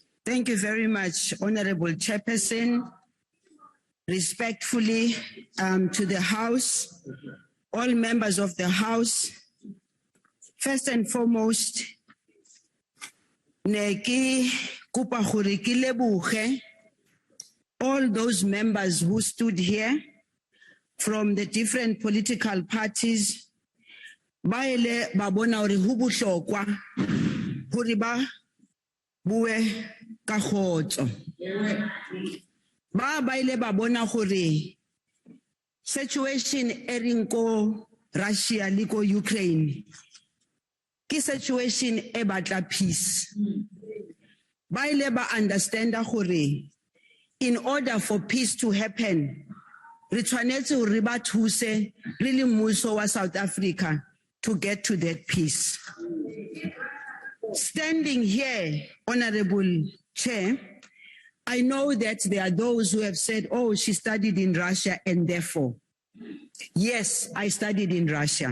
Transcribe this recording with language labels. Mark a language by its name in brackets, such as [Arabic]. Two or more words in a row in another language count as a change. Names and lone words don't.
[English] Thank you very much, Honorable Chairperson. Respectfully to the House, all members of the House, first and foremost, [Southern Sotho] neki kupa gore ke leboge [English] all those members who stood here from the different political parties [Southern Sotho] ba ile ba bona hore ho bohlokwa hore ba bue ka khotso ba ile ba bona hore situation e reng ko Russia le ko Ukraine ke situation e batla peace ba ile ba understand hore [English] in order for peace to happen [Southern Sotho] re tshwanetse hore ba thuse re le mmuso wa South Africa [English] to get to that peace. [Southern Sotho] Standing here, Honorable Chair, I know that there are those who have said, oh, she studied in Russia and therefore. Yes, I studied in Russia.